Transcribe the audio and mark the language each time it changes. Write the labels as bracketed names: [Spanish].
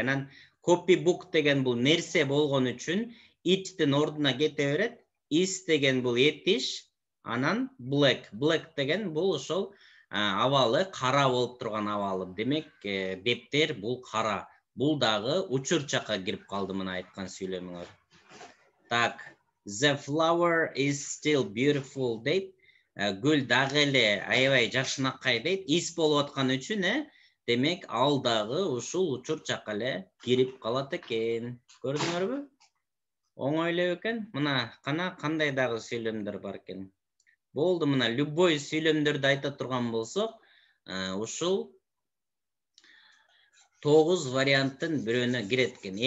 [Kyrgyz] Анан copybook деген бул нерсе болгон үчүн it'тин ордуна кете берет. Is деген бул этиш, анан black. Black деген бул ошол абалы кара болуп турган абалы. Демек, бептер бул кара. Бул дагы учур чакка кирип калды мына айткан сүйлөмүңөр. [English] Так, the flower is still beautiful дейт. [Kyrgyz] Гүл дагы эле аябай жакшынакай дейт. Is болуп аткан үчүн, демек ал дагы ушул учур чакка эле кирип калат экен. Көрдүңөрбү? Оңой эле экен. Мына кандай дагы сүйлөмдөр бар экен. Болду, мына любой сүйлөмдөрдү айта турган болсок, ушул 9 варианттын бирөөнө кирет экен.